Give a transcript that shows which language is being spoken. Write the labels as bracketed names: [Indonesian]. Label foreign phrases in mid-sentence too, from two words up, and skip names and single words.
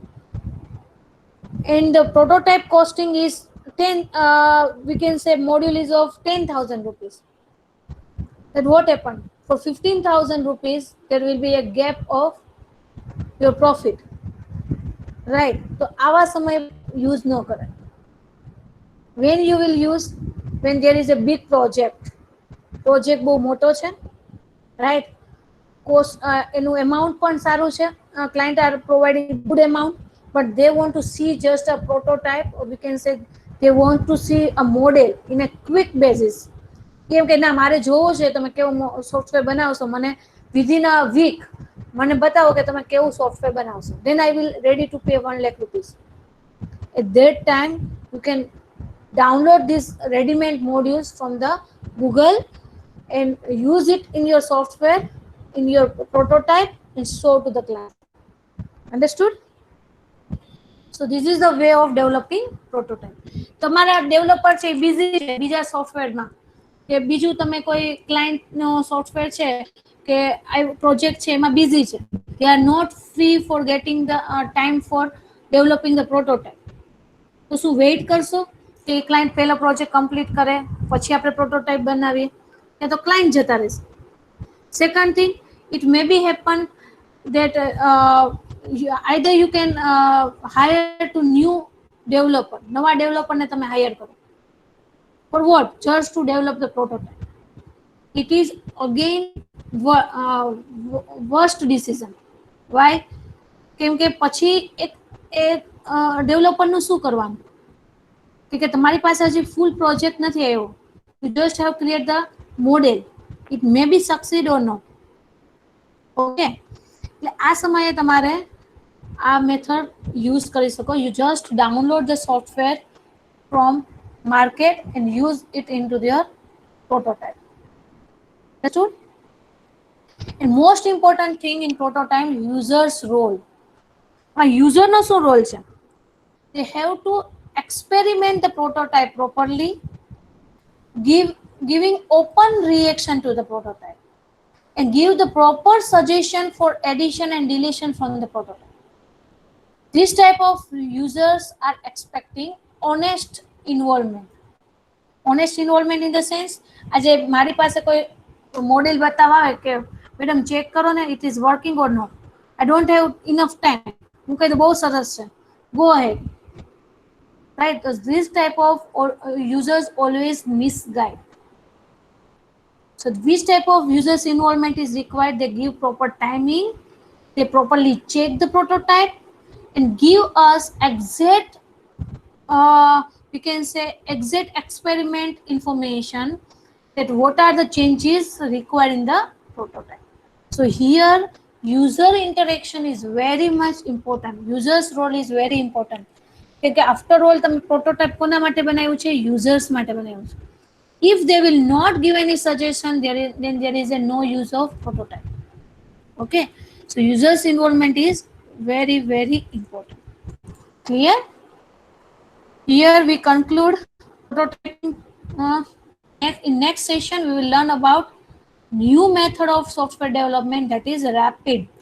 [English] And the prototype costing is 10, we can say module is of 10,000 rupees. Then what happened? For 15,000 rupees there will be a gap of your profit, right? [Gujarati] So આવા સમય use ન કરે. [English] When you will use? When there is a big project [Gujarati] બહુ મોટો છે, [English] right? [Gujarati] Cost એનું amount પણ સારું છે. [English] Client are providing good amount, but they want to see just a prototype, or we can say they want to see a model in a quick basis. [Gujarati] કેમ કે ના મારે જોવું છે તમે કેવું સોફ્ટવેર બનાવશો, મને [English] within a week [Gujarati] મને બતાવો કે તમે કેવું સોફ્ટવેર બનાવશો, [English] then I will ready to pay 1 lakh rupees. At that time you can download these ready-made modules from the Google and use it in your software, in your prototype, and show to the client. Understood? So this is the way of developing prototype. [Gujarati] તમારા ડેવલપર છે બિઝી છે બીજા સોફ્ટવેરમાં, કે બીજું તમે કોઈ ક્લાયન્ટ નો સોફ્ટવેર છે કે આ પ્રોજેક્ટ છે એમાં બિઝી છે, [English] they are not free for getting the time for developing the prototype. [Gujarati] તો શું વેઇટ કરશો કે ક્લાયન્ટ પહેલો પ્રોજેક્ટ કમ્પ્લીટ કરે પછી આપણે પ્રોટોટાઇપ બનાવીએ? કે તો ક્લાયન્ટ જતા રહેશે. [English] Second thing, it may be happen that either you can hire to new developer, [Gujarati] નવા ડેવલપરને તમે હાયર કરો. [English] For what? Just to develop the prototype. It is again worst decision. Why? [Gujarati] કેમ કે પછી એક ડેવલપરનું શું કરવાનું? કે તમારી પાસે હજી ફૂલ પ્રોજેક્ટ નથી આવ્યો. [English] You just have create the model. It may be succeed or not. [Gujarati] Okay, એટલે આ સમયે તમારે આ મેથડ યુઝ કરી શકો. [English] You just download the software from market and use it into your prototype. Understood? And most important thing in prototype, user's role. [Gujarati] User નો શું રોલ છે? [English] They have to experiment the prototype properly, giving open reaction to the prototype, and give the proper suggestion for addition and deletion from the prototype. This type of users are expecting honest involvement. Honest involvement in the sense, [Gujarati] આજે મારી પાસે કોઈ મોડેલ બતાવવા આવે કે મેડમ ચેક કરો ને [English] it is working or not. I don't have enough time. [Gujarati] હું કહી દઉં બહુ સરસ છે, [English] go ahead. Right? Because this type of users always misguide. So this type of users involvement is required. They give proper timing, they properly check the prototype and give us exact we can say exact experiment information that what are the changes required in the prototype. So here user interaction is very much important. User's role is very important. [Gujarati] કે [English] after all [Gujarati] તમે પ્રોટોટાઇપ કોના માટે બનાવ્યું છે? યુઝર્સ માટે બનાવ્યું છે. [English] If they will not give any suggestion, then there is a no use of prototype. Okay, so users involvement is very very important. Clear? Here we conclude prototyping. In next session we will learn about new method of software development, that is rapid.